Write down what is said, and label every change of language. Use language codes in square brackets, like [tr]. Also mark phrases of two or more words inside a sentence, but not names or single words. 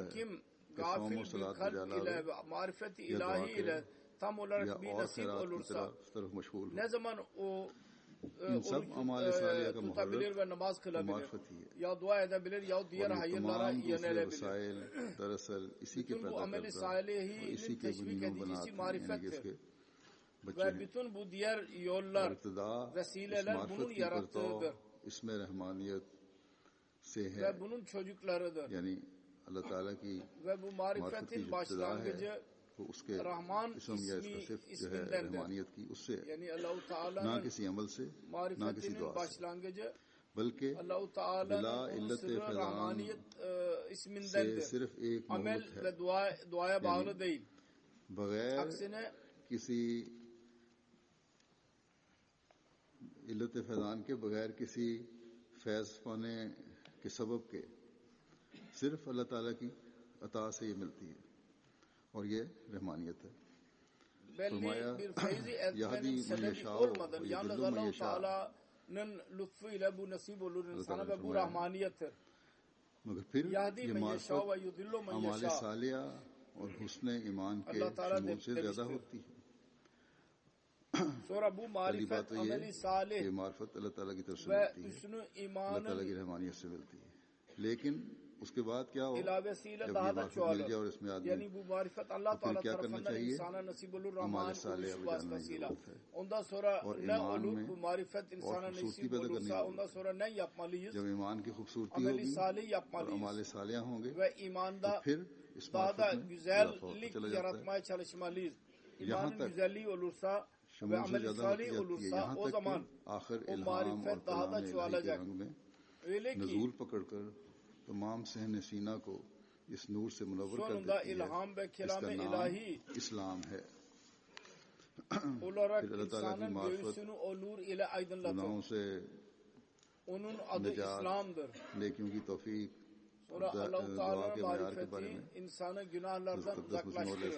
[ur] ہے [tr] kim [ur] کہ صوم [tr] gafil [ur] و [tr] bir [ur] صلات [tr] kalp [ur] جلالہ [tr] ile ve marifeti [ur] یا دعا [tr] ilahi [ur] کرے [tr] ile tam [ur] یا [tr] olarak bir [ur] اور [tr] nasip [ur] خیرات کی [tr] olursa [ur] طرف مشغول ہو. [tr] ne zaman o [ur] ان سب اعمال صالحہ کا [tr] tutabilir [ur] محرک [tr] ve namaz [ur] تو [tr] kılabilir. [ur] معرفت ہی ہے. [tr] Ya dua edebilir ya diğer [ur] اور یہ [tr] hayırlara [ur] تمام دوسرے [tr] yönelebilir. [ur] وسائل دراصل اسی کے [tr] Bütün bu [ur] پیدا [tr] ameli [ur] کردہ اور [tr] salihinin [ur] اسی کے [tr] teşvik [ur] بنیاد [tr] edicisi [ur] بنات ہیں، یعنی کہ اس [tr] marifettir. [ur] کے بچے [tr] Ve [ur] ہیں. [tr] bütün bu diğer [ur] اور [tr] yollar, [ur] ابتدا اس [tr] vesileler bunun [ur] معرفت کی برتو [tr] yarattığıdır. [ur] اس میں رحمانیت سے ہے، [tr] Ve bunun çocuklarıdır. [ur] یعنی اللہ تعالیٰ کی [tr] Ve bu [ur] معرفت کی [tr] marifetin [ur] جو ابتدا ہے [tr] başlangıcı [ur] وہ اس کے [tr] Rahman [ur] اسم یا اس کا صرف جو ہے [tr] ismindendir. [ur] رحمانیت کی اس سے ہے، [tr] Yani Allah-u [ur] نہ [tr] Teala'nın [ur] کسی عمل سے نہ کسی [tr] marifetinin [ur] دعا سے، [tr] başlangıcı [ur] بلکہ [tr] Allah-u [ur] بلا [tr] Teala'nın onun [ur] علت [tr] sırrı [ur] فیضان [tr] Rahmaniyet [ur] سے [tr] ismindendir. [ur] صرف ایک [tr] Amel [ur] موت ہے، [tr] ve duaya bağlı değil. [ur] بغیر [tr] Aksine [ur] کسی علت فیضان کے، بغیر کسی فیض پانے کے سبب کے، صرف اللہ تعالیٰ کی عطا سے یہ ملتی ہے اور یہ رحمانیت ہے. [tr] belli bir feyzi [ar] Yahdi [tr] etmenin sebebi [ar] meyeşâ [tr] olmadan ve yalnız [ar] yudillu [tr] Allah-u [ar] meyeşâ. [tr] Teala'nın lütfuyla bu nasip olur insana Teala ve bu [ur] فرمایا. [tr] rahmaniyettir. [ur] مگر پھر [ar] Yahdi [ur] یہ [ar] men [ur] معرفت [ar] يشاء ويضل من [ur] اعمال [ar] yeşâ. [ur] صالحہ اور حسن ایمان کے اللہ تعالیٰ شمول سے زیادہ [tr] demiştir. [ur] ہوتی ہے. [tr] Sonra bu [ur] پہلی [tr] marifet [ur] بات تو یہ [tr] ameli salih [ur] کہ معرفت اللہ تعالیٰ کی طرف سے [tr] ve [ur] ملتی ہے، [tr] hüsnü [ur] اللہ تعالیٰ کی [tr] imanın [ur] رحمانیت سے ملتی ہے. لیکن اس کے بعد کیا ہو [tr] ilavesiyle [ur] جب یہ [tr] daha da [ur] معرفت مل جائے [tr] çoğalır. [ur] اور اس میں آدمی [tr] Yani bu marifet Allah [ur] تو پھر [tr] Teala [ur] کیا کرنا [tr] tarafından [ur] چاہیے؟ [tr] insana nasip olur [ur] اعمال [tr] Rahman [ur] صالحہ [tr] oluşu [ur] کو جاننے کی [tr] vasıtasıyla. [ur] ضرورت ہے. [tr] Ondan sonra [ur] اور [tr] ne [ur] ایمان [tr] olur [ur] میں [tr] bu marifet insana [ur] اور خوبصورتی [tr] nasip [ur] پیدا کرنے کی [tr] olursa [ur] ضرورت [tr] ondan [ur] ہے. [tr] sonra ne yapmalıyız? [ur] جب ایمان کی خوبصورتی [tr] Ameli [ur] ہوگی [tr] salih [ur] اور [tr] yapmalıyız. [ur] اعمال صالحہ ہوں گے [tr] Ve [ur] تو [tr] imanda [ur] پھر اس [tr] daha da [ur] معرفت میں اضافہ ہوتا [tr] güzellik [ur] چلا جاتا ہے. [tr] yaratmaya çalışmalıyız. [ur] Yahán [tr] İmanın [ur] tak [tr] güzelliği olursa ve [ur] شمول سے [tr] ameli [ur] زیادہ ہوتی [tr] salih [ur] جاتی ہے، [tr] olursa [ur] یہاں [tr] o [ur] تک کہ [tr] zaman [ur] آخر [tr] o [ur] الہام اور [tr] marifet daha [ur] کلام [tr] da [ur] الہی کے [tr] çoğalacak. [ur] رنگ میں [tr] Öyle ki [ur] نزول پکڑ کر تمام صحن سینہ کو اس نور سے منور کر دیتی ہے. اس کا نام اسلام ہے. پھر اللہ تعالیٰ کی معرفت گناہوں سے نجات، نیکیوں کی توفیق، دعا کے معیار کے بارے میں حضرت مسیح موعود علیہ